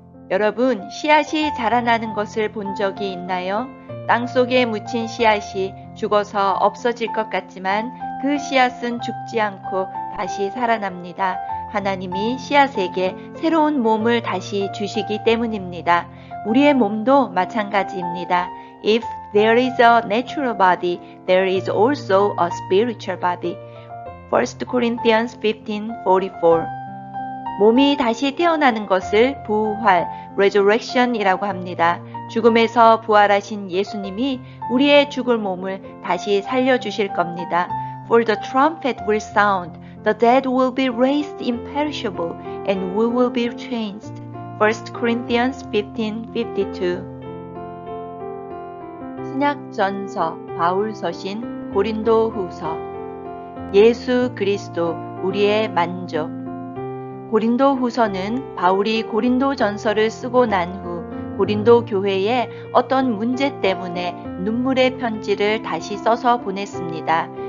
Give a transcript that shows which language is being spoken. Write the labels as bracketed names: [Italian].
[Korean] 여러분, 씨앗이 자라나는 것을 본 적이 있나요? 땅 속에 묻힌 씨앗이 죽어서 없어질 것 같지만 그 씨앗은 죽지 않고 다시 살아납니다. 하나님이 씨앗에게 새로운 몸을 다시 주시기 때문입니다. 우리의 몸도 마찬가지입니다. [English] If there is a natural body, there is also a spiritual body. 1 Corinthians 15:44. [Korean] 몸이 다시 태어나는 것을 부활, resurrection이라고 합니다. 죽음에서 부활하신 예수님이 우리의 죽을 몸을 다시 살려주실 겁니다. [English] For the trumpet will sound, the dead will be raised imperishable, and we will be changed. 1 Corinthians 15:52. [Korean] 신약전서 바울서신 고린도후서. 예수 그리스도 우리의 만족. 고린도후서는 바울이 고린도전서를 쓰고 난 후 고린도 교회에 어떤 문제 때문에 눈물의 편지를 다시 써서 보냈습니다.